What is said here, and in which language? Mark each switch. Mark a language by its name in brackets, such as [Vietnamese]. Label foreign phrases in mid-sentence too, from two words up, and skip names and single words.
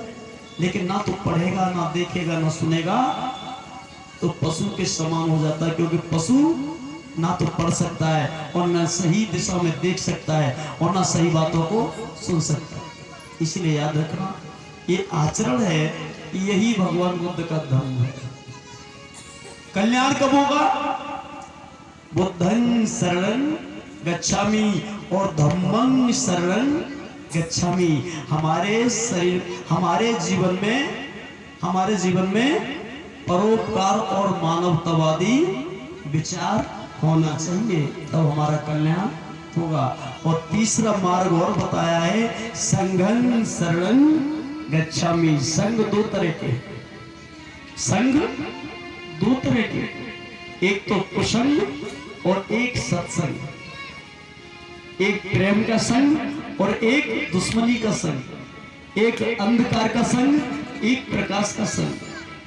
[Hindi] लेकिन ना तो पढ़ेगा, ना देखेगा, ना सुनेगा, तो पशु के समान हो जाता है। क्योंकि पशु ना तो पढ़ सकता है, और ना सही दिशा में देख सकता है, और ना सही बातों को सुन सकता है। इसलिए याद रखना, ये आचरण है, यही भगवान बुद्ध का धर्म है। कल्याण कब होगा? [Pali] बुद्धं शरणं गच्छामि और धम्मं शरणं गच्छामि। [Hindi] हमारे शरीर, हमारे जीवन में परोपकार और मानवतावादी विचार होना चाहिए, तब हमारा कल्याण होगा। और तीसरा मार्ग और बताया है, [Pali] संघं शरणं गच्छामि। [Hindi] संघ 2 तरह के, संघ 2 तरह के, एक तो कुसंग और एक सत्संग। एक प्रेम का संग और एक दुश्मनी का संग। एक अंधकार का संग, एक प्रकाश का संग।